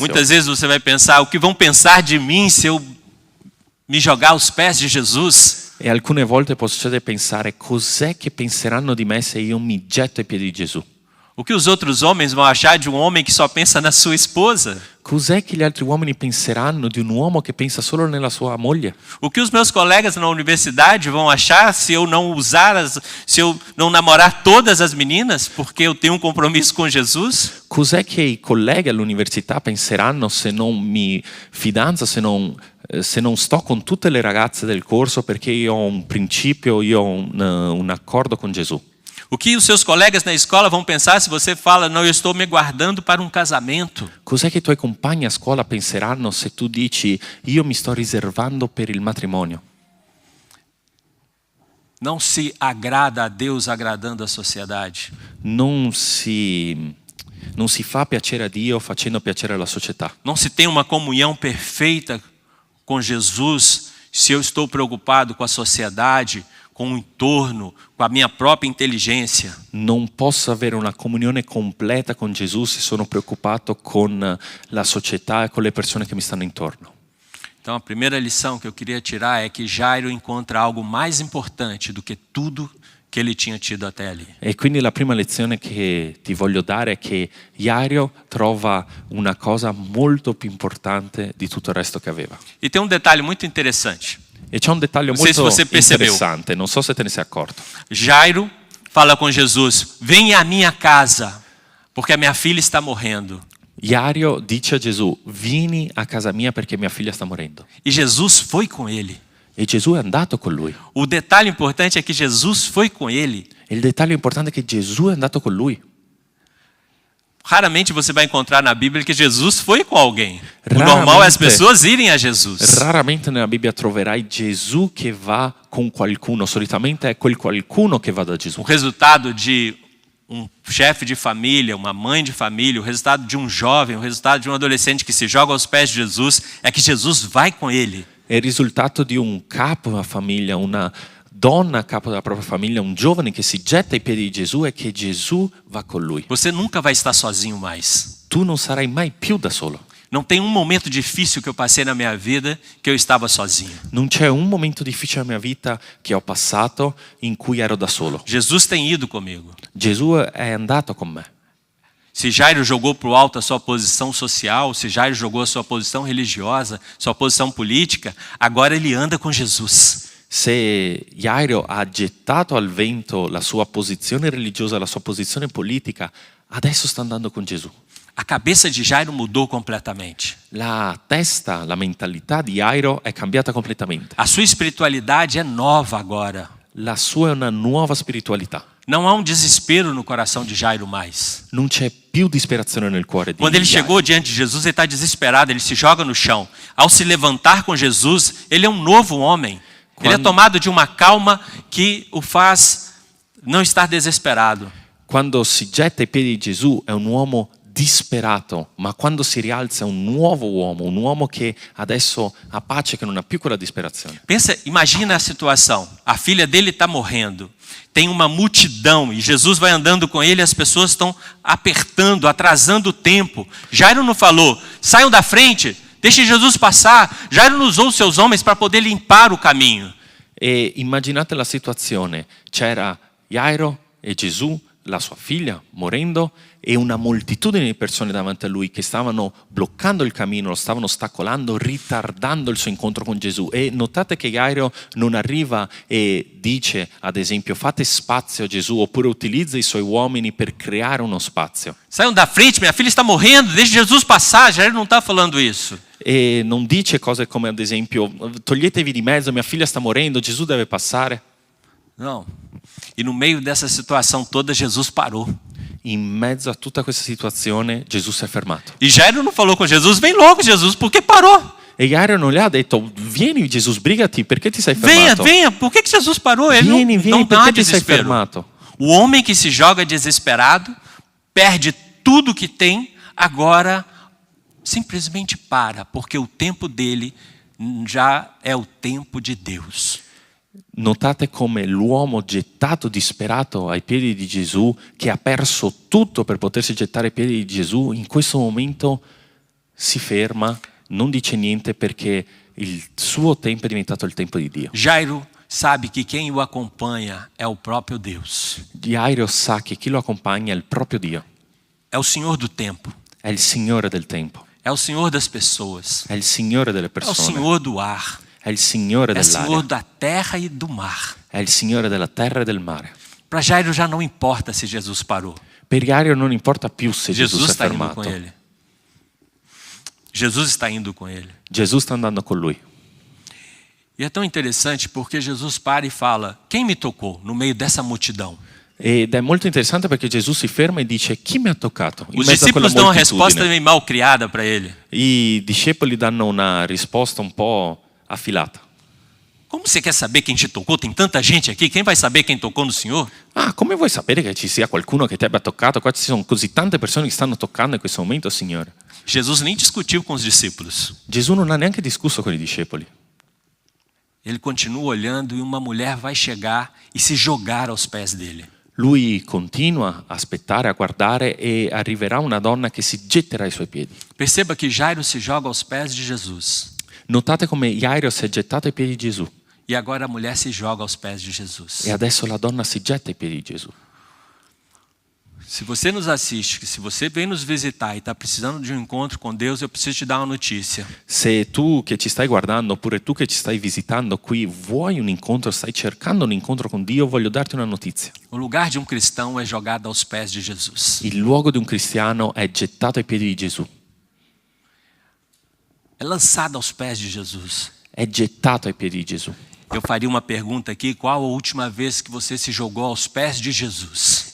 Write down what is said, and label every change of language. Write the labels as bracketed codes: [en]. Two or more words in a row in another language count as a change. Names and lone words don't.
[pt] Muitas vezes você vai pensar: o que vão pensar de mim se eu me jogar aos pés de Jesus? [it] E alcune volte può succedere pensare: cos'è che penseranno di me se io mi getto ai piedi di Gesù? [pt] O que os outros homens vão achar de um homem que só pensa na sua esposa? [it] Cos'è che gli altri uomini penseranno di un uomo che pensa solo nella sua moglie? [pt] O que os meus colegas na universidade vão achar se eu não se eu não namorar todas as meninas porque eu tenho um compromisso com Jesus? [it] Cos'è che i colleghi all'università penseranno se non mi fidanzo, se non sto con tutte le ragazze del corso perché io ho un principio, io ho un accordo con Gesù? [pt] O que os seus colegas na escola vão pensar se você fala: não, eu estou me guardando para um casamento? [it] Cos'è che i tuoi compagni a scuola penseranno se tu dici: io mi sto riservando per il matrimonio? [pt] Não se agrada a Deus agradando a sociedade. [it] Non si fa piacere a Dio facendo piacere alla società. [pt] Não se tem uma comunhão perfeita com Jesus se eu estou preocupado com a sociedade, com o entorno, com a minha própria inteligência, [it] Non posso avere una comunione completa con Gesù se sono preoccupato con la società e con le persone che mi stanno intorno. [pt] então a primeira lição que eu queria tirar é que Jairo encontra algo mais importante do que tudo che ele tinha tido até ali. [it] E quindi la prima lezione che ti voglio dare è che Jairo trova una cosa molto più importante di tutto il resto che aveva. [pt] E tem um detalhe muito interessante. [it] E c'è un dettaglio Non so se molto [pt] você percebeu. [it] interessante, non so se te ne sei accorto. [pt] Jairo fala com Jesus: venha à minha casa, porque a minha filha está morrendo. [it] Jairo dice a Gesù: vieni a casa mia perché mia figlia sta morendo. [pt] E Jesus foi com ele. [it] E Gesù è andato con lui. [pt] O detalhe importante é que Jesus foi com ele. [it] E il dettaglio importante è che Gesù è andato con lui. [pt] Raramente você vai encontrar na Bíblia que Jesus foi com alguém. O [it] Raramente. [pt] normal é as pessoas irem a Jesus. [it] Raramente nella Bibbia troverai Gesù che va con qualcuno, solitamente è quel qualcuno che va da Gesù. [pt] O resultado de um chefe de família, uma mãe de família, o resultado de um jovem, o resultado de um adolescente que se joga aos pés de Jesus é que Jesus vai com ele. [it] È il risultato di un capo della famiglia, una donna capo della propria famiglia, un giovane che si getta ai piedi di Gesù e che Gesù va con lui. [pt] Você nunca vai estar sozinho mais. [it] Tu non sarai mai più da solo. [pt] Não tem um momento difícil que eu passei na minha vida que eu estava sozinho. [it] Non c'è un momento difficile nella mia vita che ho passato in cui ero da solo. [pt] Jesus tem ido comigo. [it] Gesù è andato con me. [pt] Se Jairo jogou para o alto a sua posição social, se Jairo jogou a sua posição religiosa, sua posição política, agora ele anda com Jesus. [it] Se Jairo ha gettato al vento la sua posizione religiosa, la sua posizione politica, adesso sta andando con Gesù. [pt] A cabeça de Jairo mudou completamente. [it] La testa, la mentalità di Jairo è cambiata completamente. [pt] A sua espiritualidade é nova agora. [it] La sua è una nuova spiritualità. [pt] Não há um desespero no coração de Jairo mais. [it] Non c'è più disperazione nel cuore di [pt] Quando ele [it] Jairo. [pt] chegou diante de Jesus, ele está desesperado, ele se joga no chão. Ao se levantar com Jesus, ele é um novo homem. Ele é tomado de uma calma que o faz não estar desesperado. [it] Quando si getta ai piedi di Gesù è un uomo disperato, ma quando si rialza è un nuovo uomo, un uomo che adesso ha pace, che non ha più quella disperazione. [pt] Pensa, imagina a situação. A filha dele está morrendo. Tem uma multidão e Jesus vai andando com ele e as pessoas estão apertando, atrasando o tempo. Jairo não falou: saiam da frente, deixem Jesus passar. Jairo não usou os seus homens para poder limpar o caminho. [it] E immaginate la situazione, c'era Jairo e Gesù, la sua figlia, morendo, e una moltitudine di persone davanti a lui che stavano bloccando il cammino, lo stavano ostacolando, ritardando il suo incontro con Gesù. E notate che Jairo non arriva e dice, ad esempio, fate spazio a Gesù, oppure utilizza i suoi uomini per creare uno spazio. [pt] Saiam da frente, minha filha está morrendo, deixe Jesus passar. Jairo não está falando isso. [it] E non dice cose come, ad esempio, toglietevi di mezzo, mia figlia sta morendo, Gesù deve passare. [pt] Não. E no meio dessa situação toda, Jesus parou. [it] In mezzo a tutta questa situazione Gesù si è fermato. [pt] E Jairo não falou com Jesus: vem logo, Jesus, porque parou. [it] E Jairo non gli ha detto: vieni Gesù, sbrigati, perché ti sei [pt] Venha, [it] fermato? [pt] venha, por que Jesus parou? Ele [it] Vieni, [pt] não [it] vieni, [pt] dá [it] perché ti sei [pt] desespero. [it] fermato? [pt] O homem que se joga desesperado, perde tudo que tem, agora simplesmente para, porque o tempo dele já é o tempo de Deus. [it] Notate come l'uomo gettato disperato ai piedi di Gesù, che ha perso tutto per potersi gettare ai piedi di Gesù, in questo momento si ferma, non dice niente perché il suo tempo è diventato il tempo di Dio. [pt] Jairo sabe que quem o acompanha é o próprio Deus. [it] Jairo sa che chi lo accompagna è il proprio Dio, [pt] É o Senhor do tempo. [it] è il Signore del tempo, [pt] É o Senhor das pessoas. [it] è il Signore delle [pt] É o [it] persone, [pt] Senhor do ar. [it] è il Signore [pt] É o Senhor [it] dell'aria, [pt] da terra e do mar. [it] è il Signore della terra e del mare. [pt] Para Jairo já não importa se Jesus parou. [it] Per Jairo non importa più se Gesù [pt] Jesus [it] si è [pt] está indo com [it] fermato. [pt] ele. Jesus está indo com ele. [it] Gesù sta andando con lui. [pt] E é tão interessante porque Jesus para e fala: quem me tocou no meio dessa multidão? [it] Ed è molto interessante perché Gesù si ferma e dice: chi mi ha toccato? In [pt] Os [it] mezzo a quella [pt] discípulos dão uma resposta [it] moltitudine. [pt] meio mal criada para ele. [it] I discepoli danno una risposta un po' affilata. [pt] Como você quer saber quem te tocou? Tem tanta gente aqui, quem vai saber quem tocou no Senhor? [it] Ah, come vuoi sapere che ci sia qualcuno che ti abbia toccato? Qua ci sono così tante persone che stanno toccando in questo momento, Signore. [pt] Jesus nem discutiu com os discípulos. [it] Gesù non ha neanche discusso con i discepoli. [pt] Ele continua olhando e uma mulher vai chegar e se jogar aos pés dele. [it] Lui continua a aspettare, a guardare e arriverà una donna che si getterà ai suoi piedi. [pt] Perceba que Jairo se joga aos pés de Jesus. [it] Notate come Jairo si è gettato ai piedi di Gesù [pt] E agora a mulher se joga aos pés de Jesus. [it] e adesso la donna si getta ai piedi di Gesù. [pt] Se você nos assiste, se você vem nos visitar e está precisando de um encontro com Deus, eu preciso te dar uma notícia. [it] Se tu che ci stai guardando oppure tu che ci stai visitando qui vuoi un incontro, stai cercando un incontro con Dio, voglio darti una notizia. [pt] O lugar de um cristão é jogado aos pés de Jesus. [it] Il luogo di un cristiano è gettato ai piedi di Gesù, [pt] É lançado aos pés de Jesus. [it] è gettato ai piedi di Gesù. [pt] Eu faria uma pergunta aqui: qual a última vez que você se jogou aos pés de Jesus?